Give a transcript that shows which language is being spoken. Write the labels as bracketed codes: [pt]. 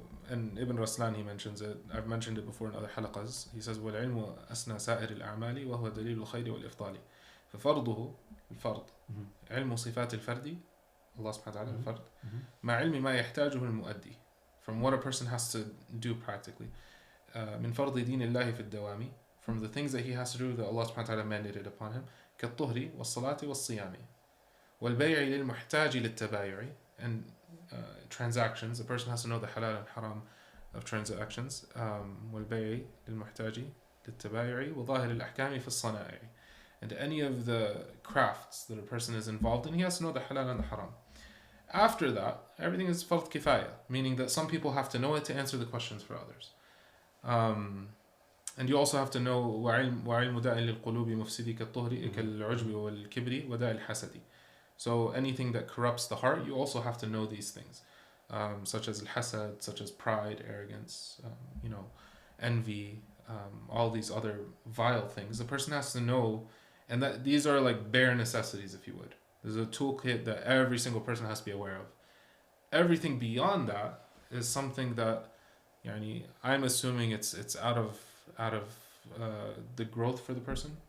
[en] And Ibn Raslan, he mentions it. I've mentioned it before in other halaqas. He says, [ar] وَالْعِلْمُ أَسْنَى سَائِرِ الْأَعْمَالِ وَهُوَ دَلِيلُ الْخَيْرِ وَالْإِفْضَالِ فَفَرْضُهُ الفرض Mhm. علم صفات الفرد Allah subhanahu wa ta'ala Mhm. الفرد Mhm. مع علم ما يحتاجه المؤدي [en] from what a person has to do practically [ar] من فرض دين الله في الدوام [en] from the things that he has to do that Allah subhanahu wa ta'ala mandated upon him [ar] كالطهر والصلاة والصيام والبيع للمحتاج للتبايع [en] and transactions, a person has to know the halal and haram of transactions. [ar] والبيع للمحتاج للتبايع وظاهر الأحكام في الصنائع. [en] And any of the crafts that a person is involved in, he has to know the halal and the haram. After that, everything is fard kifaya, meaning that some people have to know it to answer the questions for others. And you also have to know [ar] وعلم داء للقلوب مفسد كالطهر كالعجب والكبر وداء الحسد. [en] So anything that corrupts the heart, you also have to know these things, such as al-hasad, such as pride, arrogance, envy, all these other vile things. The person has to know, and that these are like bare necessities, if you would. There's a toolkit that every single person has to be aware of. Everything beyond that is something that, I'm assuming it's out of the growth for the person.